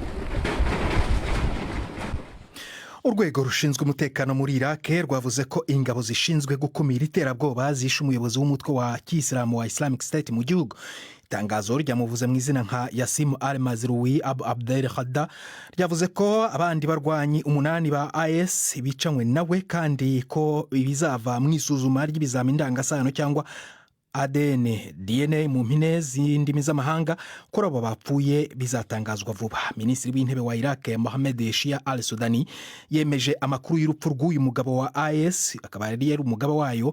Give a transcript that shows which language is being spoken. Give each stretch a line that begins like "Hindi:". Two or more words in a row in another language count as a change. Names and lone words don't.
Kinyarwanda: Urwego rushinzwe umutekano muri Iraq rwavuze ko ingabo zishinzwe gukumira iterabwoba zishe umuyobozi w'umutwe wa Kiyisilamu wa Islamic State mu gihugu. Itangazo ryamuvuze mu izina nka Yasim al-Mazrui Abu Abdel Khadda ryavuze ko abandi barwanyi 8 ba IS bicanywe nawe kandi ko ibizava mu isuzuma ry'ibizamini ndangasano cyangwa ADN DNA mu mpine z'indimi z'amahanga ko abo bapfuye bizatangazwa vuba. Minisitiri w'intebe wa Iraq Mohammed Shia al-Sudani yemeje amakuru y'urupfu rw'uyu mugabo wa IS akaba yari umugabo wayo.